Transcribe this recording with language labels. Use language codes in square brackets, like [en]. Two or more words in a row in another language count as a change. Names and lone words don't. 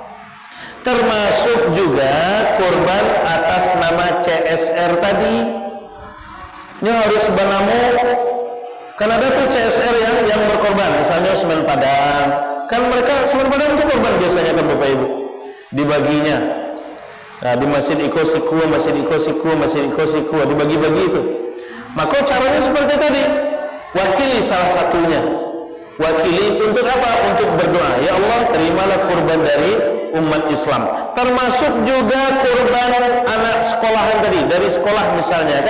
[id] Termasuk juga kurban atas nama CSR tadi. Ini harus bernamu. Kan ada tuh CSR yang berkorban, misalnya Semen Padang. Kan mereka Semen Padang itu korban biasanya kan Bapak Ibu. Dibaginya. Nah, di Masjid Iko Sikua, Masjid Iko Sikua, Masjid Iko Sikua dibagi-bagi itu. Maka caranya seperti tadi. Wakili salah satunya. Wakili untuk apa? Untuk berdoa. Ya Allah terimalah kurban dari umat Islam. Termasuk juga kurban anak sekolahan tadi, dari sekolah misalnya kan.